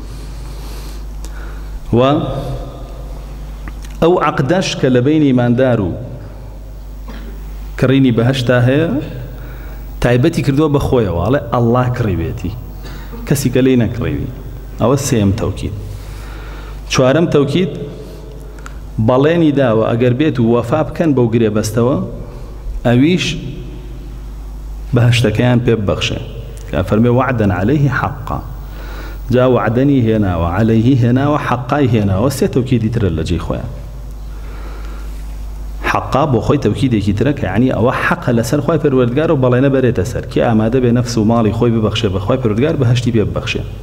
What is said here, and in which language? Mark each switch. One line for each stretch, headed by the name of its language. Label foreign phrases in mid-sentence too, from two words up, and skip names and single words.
Central Kurdish: و ئەو عەقدەش کە لە بینی ئیماندار و کڕینی بەهەشتا هەیە تایبەتی کردووە بە خۆیەوە، ئەڵێ ئەڵڵا کڕی بێتی، کەسی کە لێی نەکڕیوی. ئەوە سێم تەوکید. چوارەم تەوکید بەڵێنی داوە ئەگەر بێت و وەفا بکەن بەو گرێبەستەوە ئەویش بەهەشتەکەیان پێ ببەخشێ، کە فەرمێ
Arabic: وعدا عليه حقا.
Central Kurdish: جا وعدەنی هێناوە، عەلەیهی هێناوە، حەقای هێناوە، سێ تەوکیدی ترە لە جێی خۆیان. حەقا بۆ خۆی تەوکیدێکی ترە کە یعنی ئەوە حەقە لەسەر خوای پەروەردگار و بەڵێنە بەرێتە سەر، کێ ئامادە بێ نەفس و ماڵی خۆی ببەخشێ بە خوای پەروەردگار بەهەشتی پێ ببەخشێ.